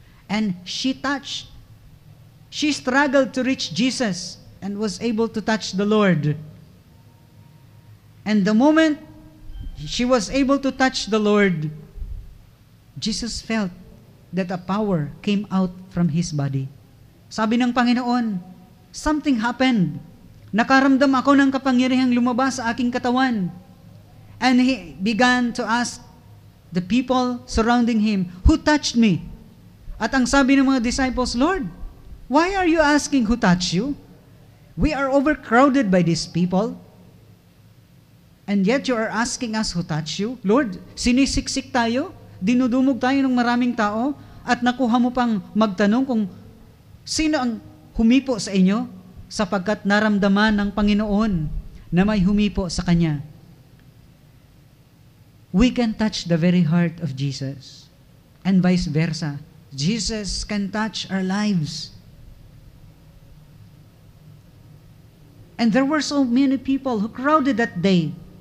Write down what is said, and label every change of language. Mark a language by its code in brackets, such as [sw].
[en] And she struggled to reach Jesus and was able to touch the Lord. And the moment she was able to touch the Lord, Jesus felt that a power came out from his body. [tl] Sabi ng Panginoon, [en] something happened. [tl] Nakaramdam ako ng kapangyarihang lumabas sa aking katawan. [en] And he began to ask the people surrounding him, who touched me? [tl] At ang sabi ng mga disciples, [en] Lord, why are you asking who touched you? We are overcrowded by these people. And yet you are asking us who touched you? [tl] Lord, sinisiksik tayo, dinudumog tayo ng maraming tao, at nakuha mo pang magtanong kung sino ang humipo sa inyo, sapagkat naramdaman ng Panginoon na may humipo sa Kanya. [en] We can touch the very heart of Jesus, and vice versa. Jesus can touch our lives. And there were so many people who crowded that day.